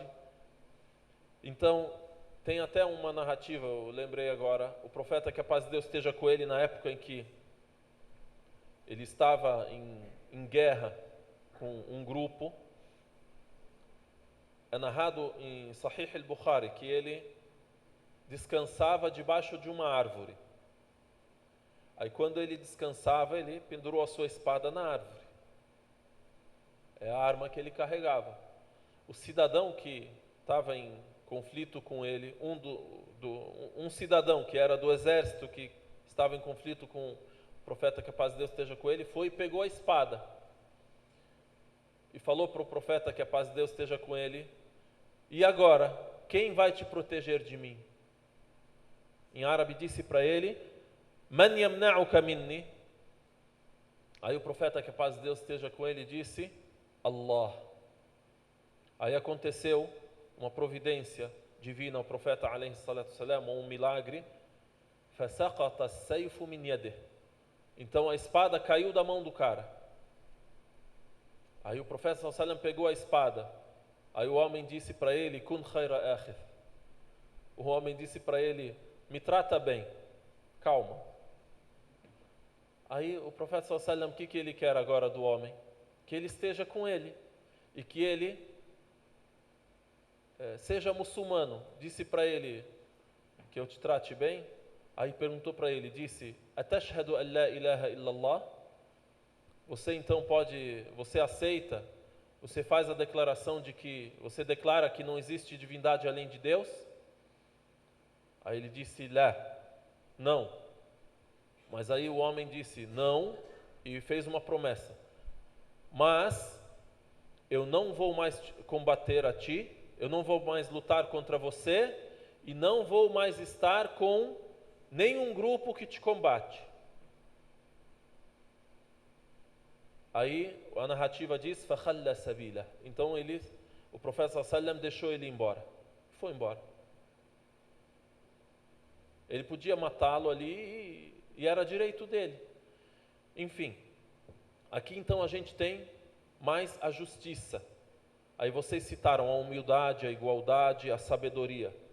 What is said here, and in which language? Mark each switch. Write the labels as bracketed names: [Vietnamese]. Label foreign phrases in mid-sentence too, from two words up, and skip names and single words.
[Portuguese] Então, tem até uma narrativa, eu lembrei agora, o profeta, que a paz de Deus esteja com ele, na época em que ele estava em guerra com um grupo, é narrado em Sahih al-Bukhari que ele descansava debaixo de uma árvore. Aí quando ele descansava, ele pendurou a sua espada na árvore. É a arma que ele carregava. O cidadão que estava em conflito com ele, um cidadão que era do exército, que estava em conflito com o profeta, que a paz de Deus esteja com ele, foi e pegou a espada e falou para o profeta, que a paz de Deus esteja com ele: e agora, quem vai te proteger de mim? Em árabe disse para ele: [Arabic] من يمنعك مني? [Portuguese] Aí o profeta, que a paz de Deus esteja com ele, disse: Allah. Aí aconteceu uma providência divina ao profeta [Arabic] عليه الصلاة السلام, [Portuguese] um milagre. [Arabic] فَسَقَطَ السَّيْفُ مِنْ يَدِهِ. [Portuguese] Então a espada caiu da mão do cara. Aí o profeta [Arabic] صلى الله عليه وسلم [Portuguese] pegou a espada. Aí o homem disse para ele, [Arabic] كن خير آخر. [Portuguese] O homem disse para ele, me trata bem, calma. Aí o profeta [Arabic] صلى الله عليه وسلم, [Portuguese] o que ele quer agora do homem? Que ele esteja com ele e que ele seja muçulmano. Disse para ele que eu te trate bem. Aí perguntou para ele, disse, [Arabic] أتشهد أن لا إله إلا الله? [Portuguese] Você então você aceita, você faz a declaração de que, você declara que não existe divindade além de Deus? Aí ele disse, lá, não. Mas aí o homem disse, não, e fez uma promessa. Mas eu não vou mais combater a ti, eu não vou mais lutar contra você, e não vou mais estar com nenhum grupo que te combate. Aí a narrativa diz, [Arabic] فَخَلَّ سَبِيلَهُ. [Portuguese] Então o profeta [Arabic] صلى الله عليه وسلم [Portuguese] deixou ele embora. Foi embora. Ele podia matá-lo ali e era direito dele. Enfim, aqui então a gente tem mais a justiça. Aí vocês citaram a humildade, a igualdade, a sabedoria.